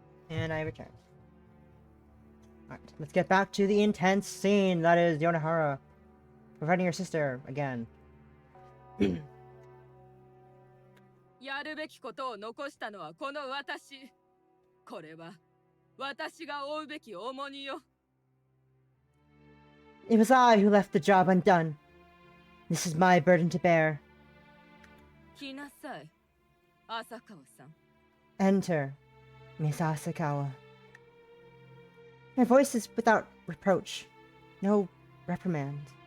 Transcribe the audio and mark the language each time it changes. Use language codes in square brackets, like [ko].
[en] And I return. Alright, let's get back to the intense scene that is Yonahara preventing her sister again. [ja] やるべきことを残したのはこの私。これは私が負うべき重荷よ。 [en] It was I who left the job undone. This is my burden to bear. [ja] 来なさい、浅川さん。 [en] Enter, Miss Asakawa. My voice is without reproach, no reprimand.